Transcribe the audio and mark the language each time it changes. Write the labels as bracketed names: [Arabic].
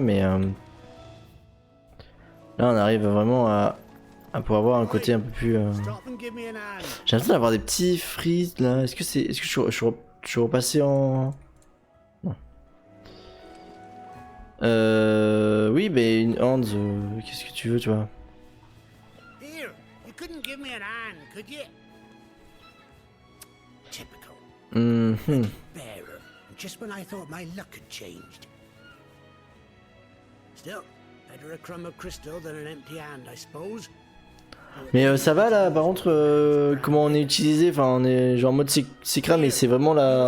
[French] Mais là, on arrive vraiment à pouvoir avoir un côté un peu plus. J'ai l'impression d'avoir des petits frises là. Est-ce que je suis repassé en. Oui, mais une hand, qu'est-ce que tu veux, tu vois? [English] Here, you couldn't give me an hand, could you? Typical. Bearer, just when I thought my luck had changed. Still, better a crumb of crystal than an empty hand, I suppose. [French] Mais ça va là, par contre, comment on est utilisé, enfin on est genre en mode secret, mais c'est vraiment la...